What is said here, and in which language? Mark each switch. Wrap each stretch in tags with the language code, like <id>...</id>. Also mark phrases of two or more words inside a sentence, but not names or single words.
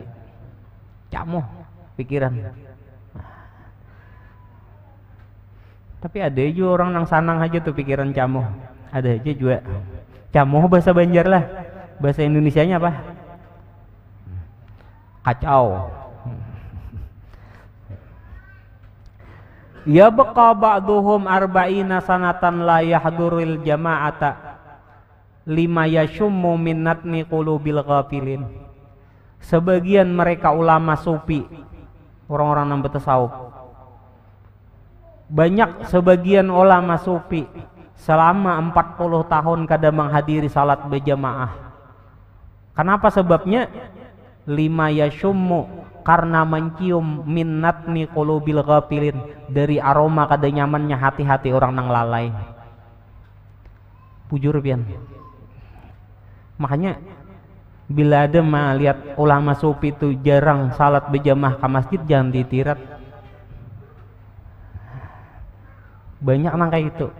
<bjn>Camuh pikiran. Tapi ada aja orang yang sanang aja tuh pikiran camuh. Ada aja juga. Camuh bahasa Banjar lah. Bahasa Indonesianya apa? Kacau.</bjn> <ar>يا بقي بعضهم أربعين سنة لا يحضر الجماعة لما يشم من نتن قلوب الغافلين.</ar> <bjn>Sebagian mereka ulama sufi, orang-orang yang bertasawuf, banyak sebagian ulama sufi selama 40 tahun kada menghadiri salat berjamaah. Kenapa sebabnya?</bjn> <ar>لما يشم,</ar> <bjn>karena mencium</bjn> <ar>من نتن قلوب الغافلين,</ar> <bjn>dari aroma kada nyamannya hati-hati orang nang lalai. Bujur pian. Makanya bila ada lihat ulama sufi itu jarang salat berjamaah ke masjid, jangan ditirat. Banyak nang kayak gitu.</bjn>